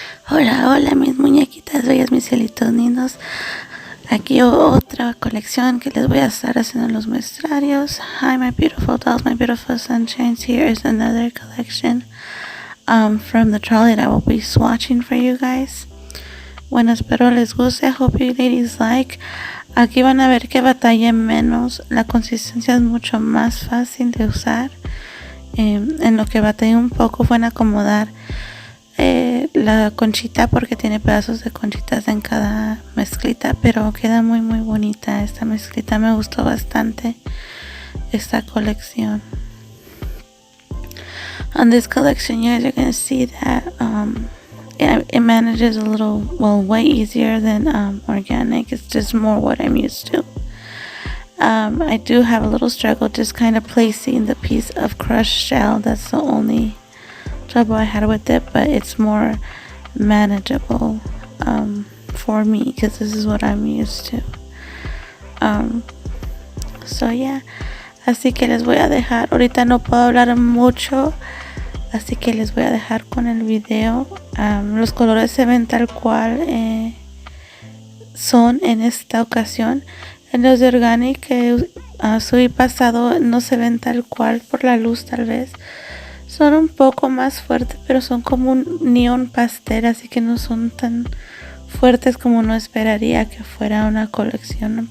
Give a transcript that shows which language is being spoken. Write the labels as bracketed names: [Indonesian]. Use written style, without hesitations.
[Spanish] Hola, hola mis muñequitas bellas, mis cielitos lindos. Aquí otra colección que les voy a estar haciendo los muestrarios. [English] Hi my beautiful dolls, my beautiful sunshines. Here is another collection from the trolley that I will be swatching for you guys. [Spanish] Bueno, espero les guste. [English] I hope you ladies like. [Spanish] Aquí van a ver que batallé menos. La consistencia es mucho más fácil de usar. En lo que batallé un poco fue en acomodar la conchita, porque tiene pedazos de conchitas en cada mezclita, pero queda muy bonita esta mezclita. Me gustó bastante esta colección. [English] On this collection, you guys are going to see that it manages a little, well, way easier than organic. It's just more what I'm used to. I do have a little struggle just kind of placing the piece of crushed shell. That's the only trouble I had with it, but it's more manageable for me because this is what I'm used to. So yeah, [Spanish] así que les voy a dejar. Ahorita no puedo hablar mucho, así que les voy a dejar con el video. Los colores se ven tal cual son en esta ocasión. En los de organic que subí pasado no se ven tal cual por la luz, tal vez son un poco más fuertes, pero son como un neón pastel, así que no son tan fuertes como uno esperaría que fuera una colección.